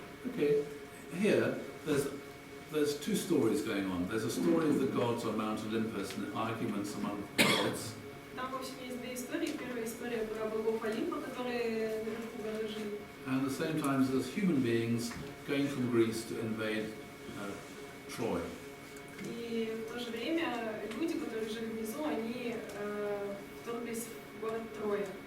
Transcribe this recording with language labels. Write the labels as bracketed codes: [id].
[en] Okay, here there's two stories going on. There's a story of the gods on Mount Olympus and arguments among the gods. [ru] Там, в общем, есть две истории. Первая история про богов Олимпа, которые наверху горы жили. [en] And at the same time, there's human beings going from Greece to invade Troy. [ru] И в то же время люди, которые жили внизу, они вторглись в город Троя.